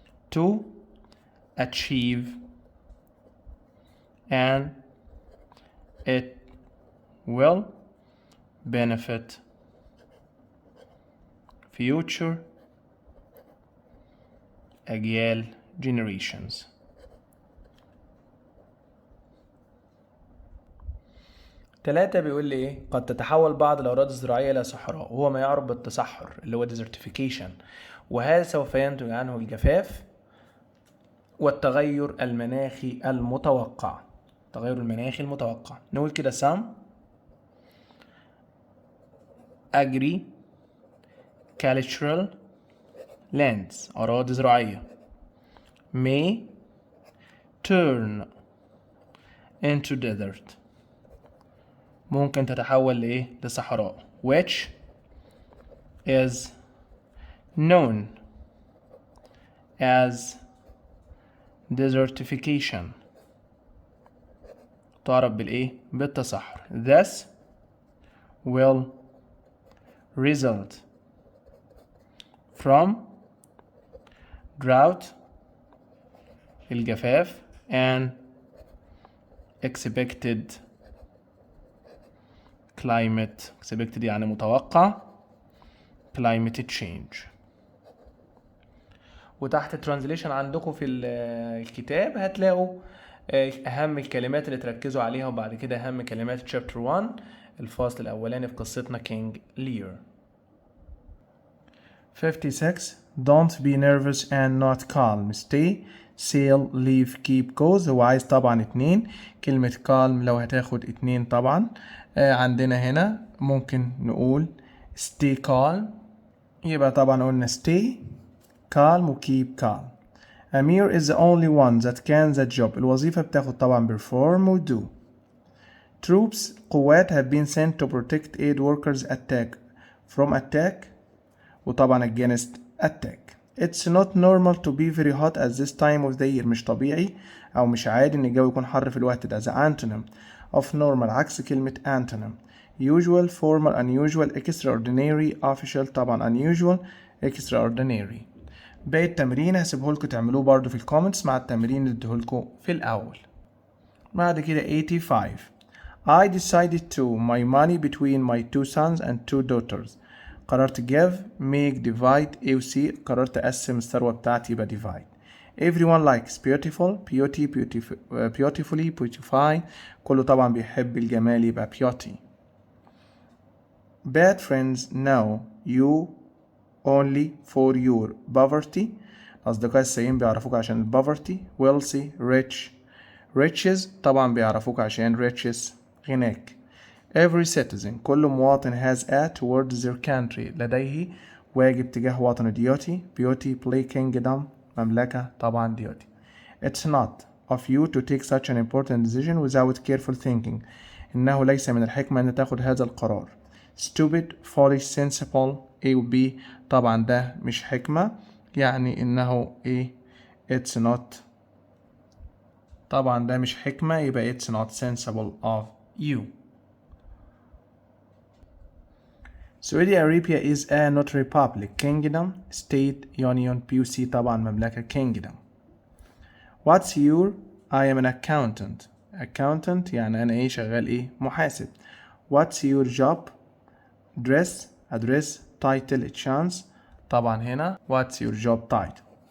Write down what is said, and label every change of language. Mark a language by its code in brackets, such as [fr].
[en] to achieve and it will benefit future أجيال generations. [ar] تلاتة بيقول لي ايه؟ قد تتحول بعض الأراضي الزراعية إلى صحراء وهو ما يعرف بالتصحر اللي هو desertification وهذا سوف ينتج عنه الجفاف والتغير المناخي المتوقع. التغير المناخي المتوقع نقول كده some [en] agricultural lands [ar] أراضي زراعية [en] may turn into desert [ar] ممكن تتحول لإيه؟ لصحراء [en] which is known as desertification [ar] تعرف بالإيه؟ بالتصحر. [en] This will result from drought الجفاف and expected [ar] يعني متوقع [en] climate change. [ar] وتحت الترانزليشن عندكم في الكتاب هتلاقوا اهم الكلمات اللي تركزوا عليها وبعد كده اهم كلمات [en] chapter 1 [ar] الفصل الاولاني في قصتنا كينج لير. [en] 56 don't be nervous and not calm stay sail leave keep goes [ar] هو عايز طبعا 2 كلمة [en] calm [ar] لو هتاخد 2 طبعا عندنا هنا ممكن نقول [en] stay calm [ar] يبقى طبعا قلنا [en] stay calm و keep calm. Amir is the only one that can the job [ar] الوظيفة بتاخد طبعا [en] perform و do. Troops قوات have been sent to protect aid workers attack from attack وطبعا against attack. It's not normal to be very hot at this time of the year [ar] مش طبيعي أو مش عادي إن الجو يكون حر في الوقت ده. [en] The antonym of normal [ar] عكس كلمة [en] antonym usual formal unusual extraordinary official طبعا unusual extraordinary. [ar] باقي التمرين هسيبه لكم تعملوه برضو في الكومنتس مع التمرين اللي اديهولكم في الأول. [en] بعد كده 85 I decided to my money between my 2 sons and 2 daughters قررت give make divide A و C [ar] قررت أقسم الثروة بتاعتي يبقى [en] divide. Everyone likes beautiful beauty beautifully beautify [ar] كله طبعا بيحب الجمال يبقى [en] beauty. Bad friends know you only for your poverty [ar] أصدقاء السيئين بيعرفوك عشان ال [en] poverty. Wealthy rich riches [ar] طبعا بيعرفوك عشان [en] riches غناك. Every citizen كل مواطن has a towards their country [ar] لديه واجب تجاه وطنه [en] duty play kingdom مملكة طبعا duty. It's not of you to take such an important decision without careful thinking [ar] إنه ليس من الحكمة أن تأخذ هذا القرار. Stupid foolish sensible A و B طبعا ده مش حكمة يعني إنه إيه it's not طبعا ده مش حكمة يبقى [en] it's not sensible of you. Saudi Arabia is a not republic kingdom state union PUC طبعا مملكة kingdom. What's your I am an accountant [ar] يعني أنا إيه شغال إيه محاسب. [en] What's your job address title chance [ar] طبعا هنا [en] what's your job title.